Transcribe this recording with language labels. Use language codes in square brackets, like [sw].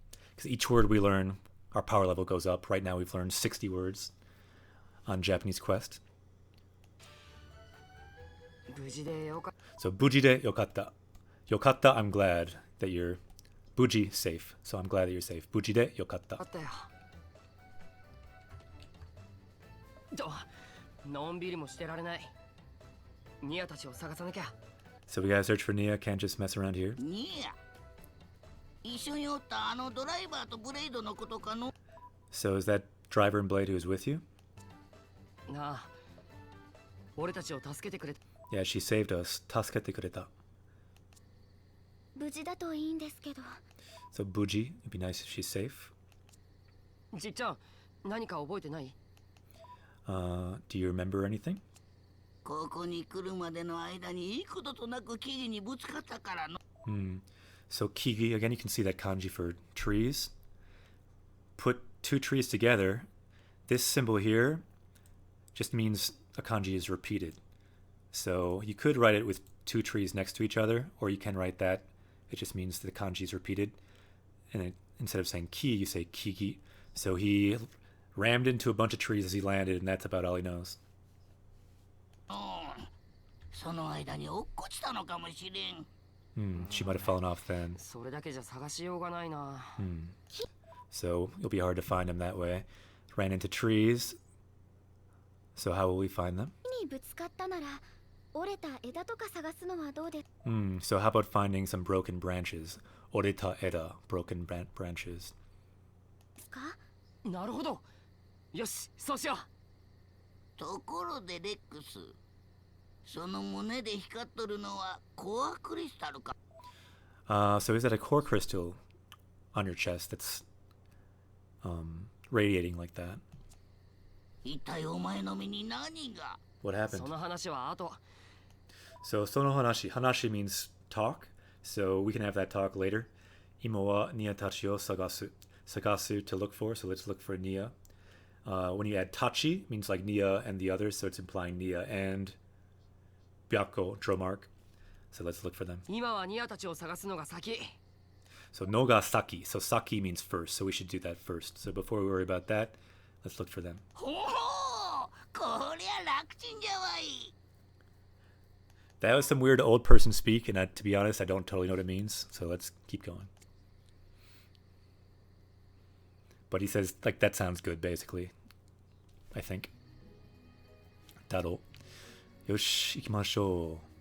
[en] Because each word we learn, our power level goes up. Right now we've learned 60 words on Japanese Quest. [ja] 無事でよかっ So buji de yokatta. [en] Yokatta, I'm glad that you're buji safe. So I'm glad that you're safe. [ja] Buji de yokatta. たよ。と、のんびりもしてられない。ニアたちを探さなきゃ。 [en] So we gotta search for Nia. Can't just mess around here. [ja] ニア一緒におったあのドライバーとブレイドのことかの [en] So is that driver and Blade who is with you? [ja] なあ、俺たちを助けてくれ。 [en] Yeah, she saved us. [ja] Tasukete kureta. 無事だといいんですけど。 [en] So buji, it'd be nice if she's safe. [ja] じっちゃん、何か覚えてない？ [en] Do you remember anything? [ja] ここに来るまでの間に幾度となく木々にぶつかったからの [en] So kigi, again, you can see that kanji for trees. Put 2 trees together. This symbol here just means a kanji is repeated. So you could write it with 2 trees next to each other, or you can write that. It just means the kanji is repeated. And instead of saying ki, you say kigi. So he rammed into a bunch of trees as he landed, and that's about all he knows. [ja] その間に落っこちたのかもしれん [en] She might have fallen off then. [ja] それだけじゃ探しようがないな。 [en] So it'll be hard to find him that way. Ran into trees. So how will we find them? [ja] にぶつかったなら、折れた枝とか探すのはどうで [en] So how about finding some broken branches? [ja] Oreta eda, [en] broken branches. [ja] すか？なるほど。よし、そうしよう。ところでレックスその胸で光っとるのはコアクリスタルか [en] So is that a core crystal on your chest that's radiating like that? [ja] 一体お前の身に何が [en] What happened? [ja] その話は後。 [en] So sono hanashi. Hanashi means talk. So we can have that talk later. [ja] Imo wa nia tachi o sagasu. [en] Sagasu to look for. So let's look for Nia. When you add tachi, it means like Nia and the others. So it's implying Nia and Byakko, Dromark. So let's look for them. [ja] 今はニアたちを探すのが先。 [en] So noga saki. So saki means first. So we should do that first. So before we worry about that, let's look for them. [ja] ほほうこりゃ楽ちんじゃわい [en] That was some weird old person speak, and to be honest, I don't totally know what it means. So let's keep going. But he says, like, that sounds good, basically. I think. [ja] Daro. Yoshi, ikimashou.